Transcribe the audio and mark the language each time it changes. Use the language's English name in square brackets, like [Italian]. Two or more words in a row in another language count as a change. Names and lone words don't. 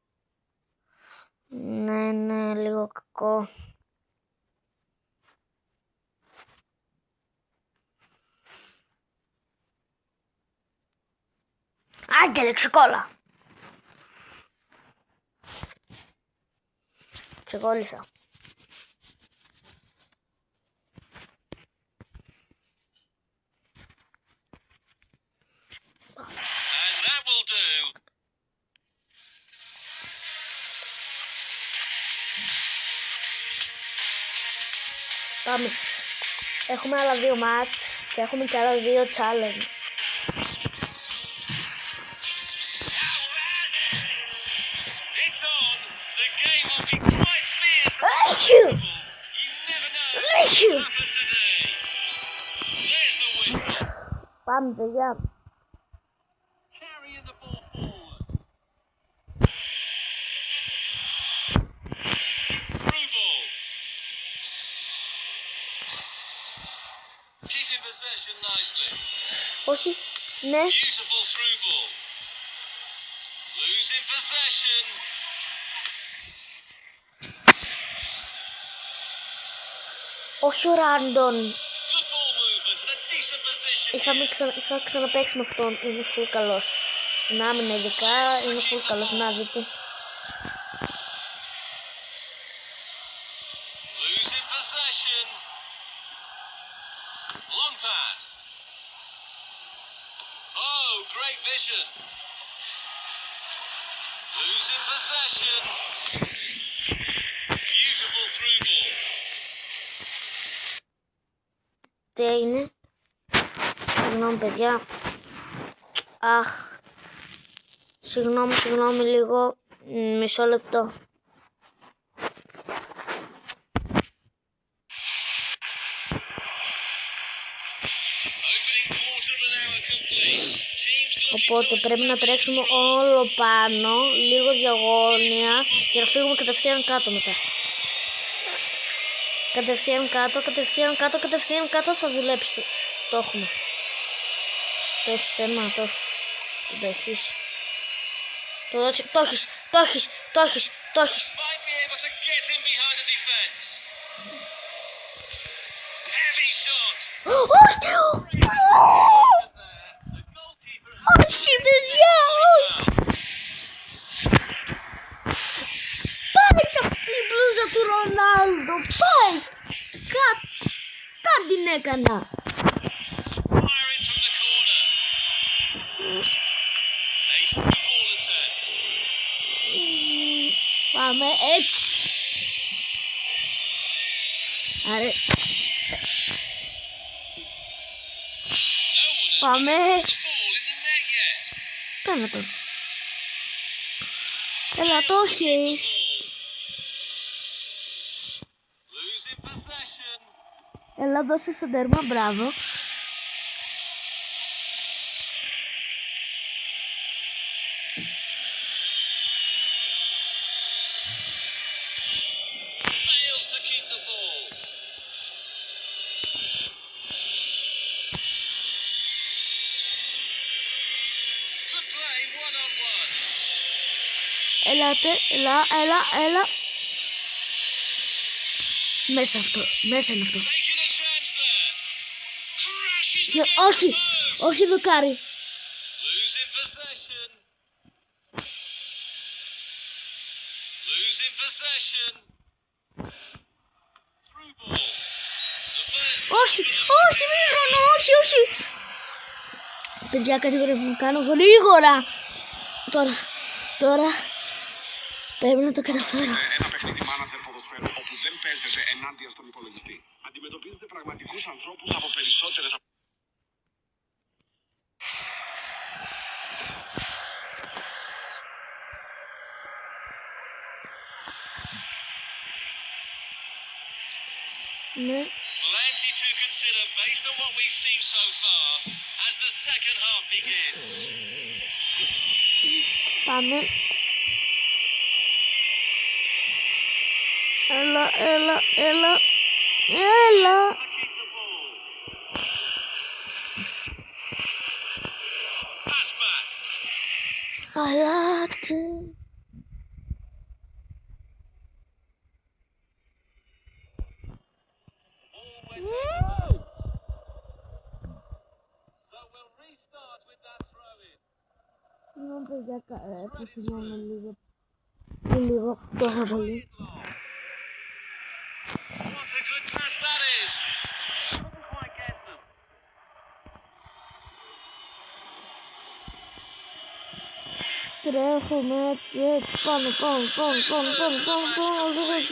[Greek] Ναι, λίγο κακό. Άγγελε, ξεκόλα. Ξεκόλλησα. [English] And that will do. [Greek] Πάμε. Έχουμε άλλα 2 μάτς και έχουμε και άλλα 2 challenge. [English] It's on. The game will be quite fierce. [Greek] Άχι! [English] You never know what [Greek] Άχι! [English] will happen today. There's the win. [Greek] Πάμε, παιδιά. [English] Carrying the ball forward. Through ball. Keeping possession nicely. [Greek] Όχι. Ναι. [English] Beautiful through ball. Losing possession. [Greek] Όχι ο Ράντον. [English] Good ball movement and a decent position. [Greek] Είχα ξαναπαίξει με αυτόν, είναι full καλός. Στην άμυνα ειδικά είναι full καλός, να δείτε. [English] Losing possession. Long pass. Oh, great vision. Losing possession. Beautiful through ball. [Greek] Τι είναι? Συγγνώμη παιδιά. Αχ. Συγγνώμη λίγο. Μισό λεπτό. [English] Opening quarter of an hour complete. Teams looking [Greek] Οπότε [English] to [Greek] πρέπει να τρέξουμε όλο πάνω, λίγο διαγώνια, για να φύγουμε κατευθείαν κάτω μετά. Κατευθείαν κάτω θα δουλέψει. Το έχουμε. Το έχεις τέρμα, το έχεις. Δεν το έχεις. Το έχεις. [English] might be able to get in behind the defence. Heavy shot. [Greek] Όχι! [English] The goalkeeper has [Greek] Όχι, παιδιά! Πάει κι αυτή η μπλούζα του Ρονάλντο! Πάει! Σκατά την έκανα! [English] firing from the corner. A through ball attempt. [Greek] Πάμε έτσι! Άρε, [English] No one has [Greek] πάμε! [English] got the ball in the net yet. [Greek] Κάνε τον. Έλα, το έχεις. [English] Losing possession. [Greek] Έλα, δώσε στον τέρμα, μπράβο. [English] Fails to keep the ball. Good play, one-on-one. [Greek] Έλατε, έλα. Μέσα είναι αυτό. [English] Taking a chance there. Crashes [Greek] Γεια- [English] against [Greek] Όχι, [English] the post. [Greek] όχι δοκάρι. [English] Losing possession. Losing possession. Through ball. The first [Greek] Όχι, Μύχρονο, όχι. Παιδιά, κάτι πρέπει να κάνω γρήγορα. Τώρα πρέπει να το καταφέρω. Ένα παιχνίδι manager ποδοσφαίρου όπου δεν παίζεται ενάντια στον υπολογιστή. Αντιμετωπίζετε πραγματικούς ανθρώπους από περισσότερες. Ναι, [English] plenty to consider based on what we've seen so far as the second half begins. [Greek] πάμε. Έλα. [English] To keep the ball. Pass back. [Greek] Αλάτε. [English] Ball went in. So we'll restart with that throw in. [Greek] Συγγνώμη παιδιά, θυμάμαι λίγο τόσο πολύ. [English] What a good pass that is. Couldn't quite get them. [Greek] Τρέχουμε έτσι, πάμε, λίγο έτσι,